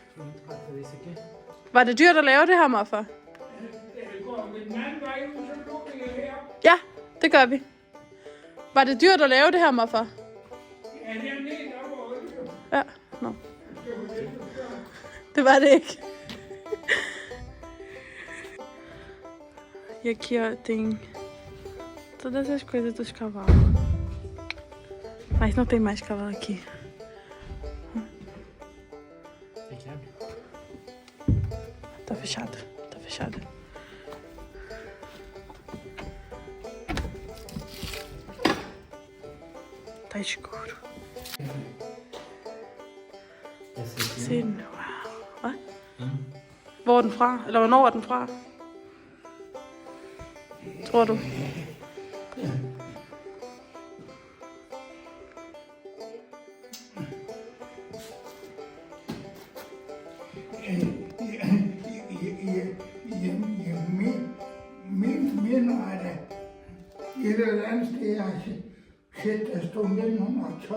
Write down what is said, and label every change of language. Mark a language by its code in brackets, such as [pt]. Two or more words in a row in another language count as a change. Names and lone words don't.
[da] Var det dyrt at lave det her, morfar? Ja, det gør vi. Var det dyrt at lave det her, morfar? Ja, det er lidt over. Ja, nå. Det var det ikke. [pt] Aqui, ó, tem todas as coisas dos cavalos. Mas não tem mais cavalo aqui. Tá fechado, tá fechado. Tá escuro. [da] Se nu. Hvad? Hvor er den fra? Eller hvornår er den fra? Tror du? Min minder er det et eller andet sted, jeg har set, der stod 1912.